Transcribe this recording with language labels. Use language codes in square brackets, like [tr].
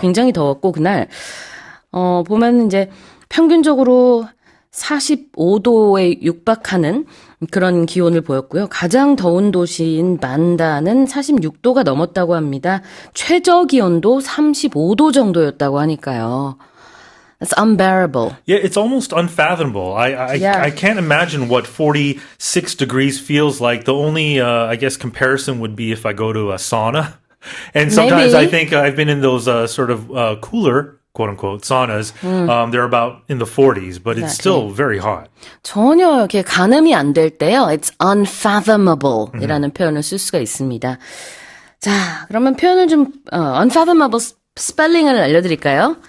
[ko] 굉장히 더웠고 그날 보면 이제 평균적으로 45도에 육박하는 그런 기온을 보였고요. 가장 더운 도시인 반다는 46도가 넘었다고 합니다. 최저 기온도 35도 정도였다고 하니까요. [en] That's unbearable. Yeah, it's almost unfathomable. I can't imagine what 46 degrees feels like. The only, I guess, comparison would be if I go to a sauna. And sometimes Maybe. I think I've been in those sort of cooler, quote-unquote, saunas. They're about in the 40s, but it's still very hot. [ko] 전혀 이렇게 가늠이 안 될 때요. [en] It's unfathomable [ko] 이라는 표현을 쓸 수가 있습니다. 자, 그러면 표현을 좀 unfathomable 스펠링을 알려드릴까요?